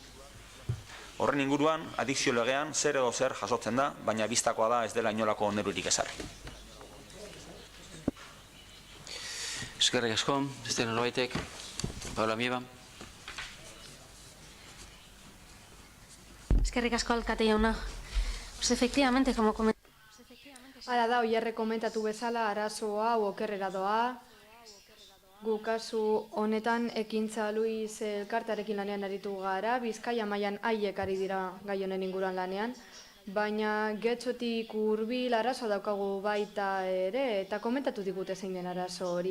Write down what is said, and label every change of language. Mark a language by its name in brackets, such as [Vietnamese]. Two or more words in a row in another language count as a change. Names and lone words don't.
[Basque] Horren inguruan, adikzio legean zer edo zer jasotzen da, baina bistakoa da ez dela inolako neurririk ezarri. Eskerrik asko, beste norbaitek, Paula Mieba. Eskerrik asko alkate jauna. [Spanish] Pues efectivamente, como comentaba. [Basque] Hala da, oierre komentatu bezala, arazoa okerrera doa. Gu kasu honetan ekintza Luis elkartarekin lanean aritu gara, Bizkaia mailan haiek ari dira gai honen inguruan lanean, baina getxotik hurbil arazoa daukagu baita ere, eta komentatu digute zein den arazo hori.